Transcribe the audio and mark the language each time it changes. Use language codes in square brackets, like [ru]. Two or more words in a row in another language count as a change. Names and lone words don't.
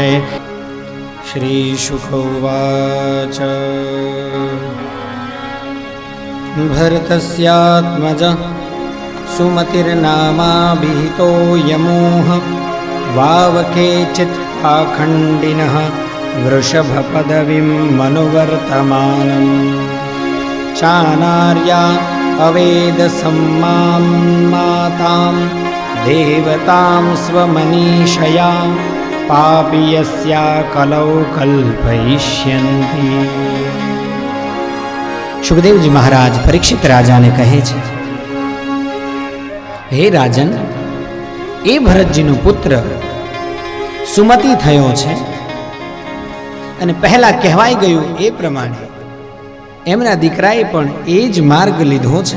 [sa] શ્રી શુક ઉવાચ ભરતસ્યાત્મજ સુમતિર્નામાભિહિતો યમોહ વાવકેચિત પાખંડિનઃ વૃષભપદવીં મનુવર્તમાનં ચાનાર્યા અવેદ सम्मां मातां देवतां स्वमनीषया पापियस्या कलौ कल्पयिष्यन्ति। [gu] સુખદેવજી મહારાજ પરીક્ષિત રાજાને કહે છે, હે રાજન, એ ભરતજીનો પુત્ર સુમતિ થયો છે અને પહેલા કહેવાઈ ગયું એ પ્રમાણે એમના દીકરાએ પણ એ જ માર્ગ લીધો છે.